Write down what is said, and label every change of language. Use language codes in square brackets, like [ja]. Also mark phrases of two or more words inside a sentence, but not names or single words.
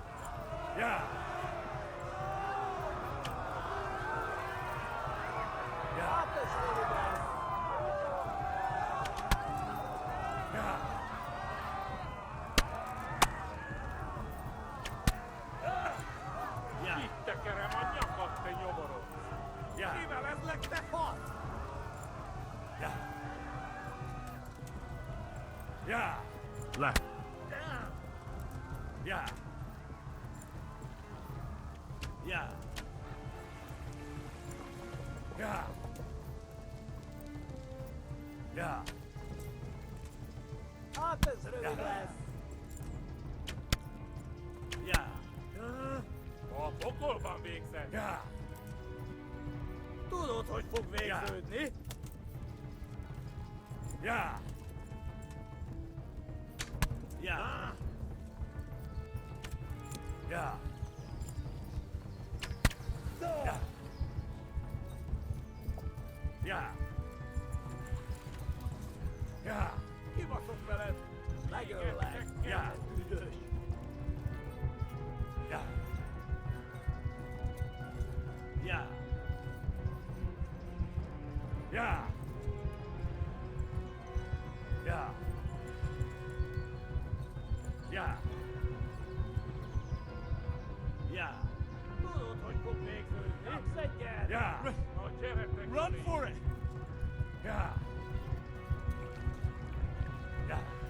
[hu] Ja. Ja. Ja. Ja. Itt tekerem a nyakat, te nyomoros! Ja. Kivelezlek, te fasz! Ja. Ja. Le! Ja. Ja. Ja. Ja. Hát ez rövid lesz. Ja. A pokolban végzett! Ja. Tudod, hogy fog végződni? Ja. Ja. Ja. Ja. Ja. Ja. Kibaszok veled. Megöllek. Ja. Üdös. Ja. Ja. Ja. Ja. Ja. Ja. Tudod, hogy fog végződni? Kapsz egyet. Ja. Na gyertek! [en] Run for it! Ja. Ja.